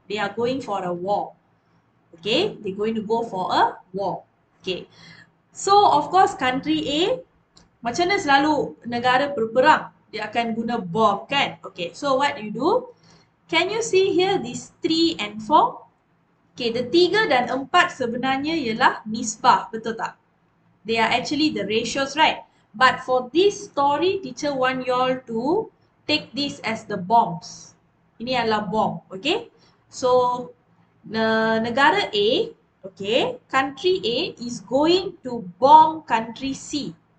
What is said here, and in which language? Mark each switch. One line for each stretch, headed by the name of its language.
English: They are going for a war. Okay, they're going to go for a war.
Malay: Okay,
English: so of course country A,
Malay: macam mana selalu negara berperang? Dia akan guna bom kan?
English: Okay, so what you do? Can you see here these 3 and 4?
Malay: Okay, the 3 dan 4 sebenarnya ialah nisbah, betul tak?
English: They are actually the ratios, right? But for this story, teacher want you all to take this as the bombs.
Malay: Ini adalah bom,
English: okay? So, negara A, okay, country A is going to bomb country C.